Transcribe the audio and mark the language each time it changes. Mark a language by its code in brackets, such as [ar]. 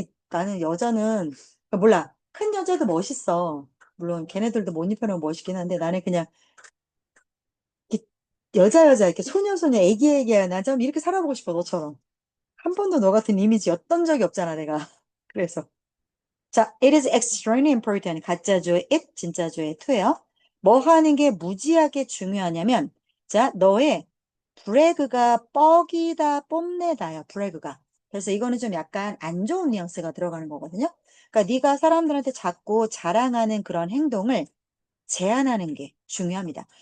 [ko] 아니, 나는 여자는, 몰라. 큰 여자도 멋있어. 물론 걔네들도 못 입혀놓으면 멋있긴 한데 나는 그냥 이렇게 여자, 이렇게 소녀, 애기야. 나 좀 이렇게 살아보고 싶어, 너처럼. 한 번도 너 같은 이미지였던 적이 없잖아, 내가. 그래서. 자, [en] it is extremely important. [ko] 가짜주의 it, 진짜주의 to예요. 뭐 하는 게 무지하게 중요하냐면, 자, 너의 브래그가 뻑이다, 뽐내다요, 브래그가. 그래서 이거는 좀 약간 안 좋은 뉘앙스가 들어가는 거거든요. 그러니까 네가 사람들한테 자꾸 자랑하는 그런 행동을 제한하는 게 중요합니다.